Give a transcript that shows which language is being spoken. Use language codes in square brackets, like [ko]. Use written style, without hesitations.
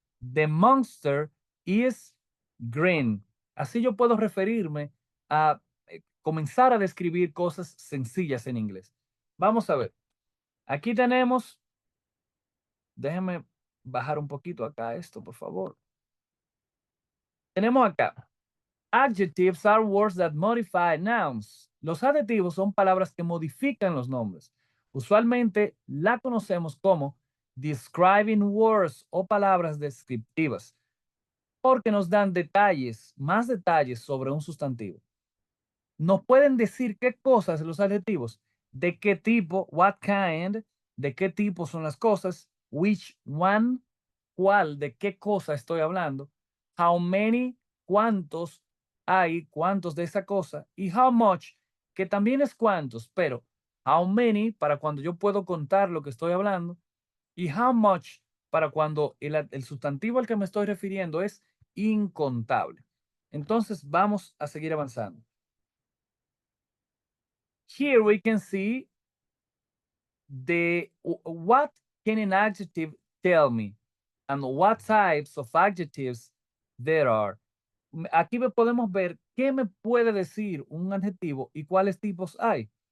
[en] The monster is green. [es] Así yo puedo referirme a comenzar a describir cosas sencillas en inglés. Vamos a ver. Aquí tenemos, déjenme bajar un poquito acá esto, por favor. Tenemos acá. [en] Adjectives are words that modify nouns. [es] Los adjetivos son palabras que modifican los nombres. Usualmente la conocemos como [en] describing words [es] o palabras descriptivas, porque nos dan detalles, más detalles sobre un sustantivo. Nos pueden decir qué cosas los adjetivos, de qué tipo, [en] what kind, [es] de qué tipo son las cosas, [en] which one, [es] cuál, de qué cosa estoy hablando, [en] how many, [es] cuántos hay, cuántos de esa cosa, y [en] how much, [es] que también es cuántos, pero how many para cuando yo puedo contar lo que estoy hablando, y how much para cuando el sustantivo al que me estoy refiriendo es incontable. Entonces vamos a seguir avanzando. [en] Here we can see what can an adjective tell me and what types of adjectives there are. [es] Aquí podemos ver qué me puede decir un adjetivo y cuáles tipos hay.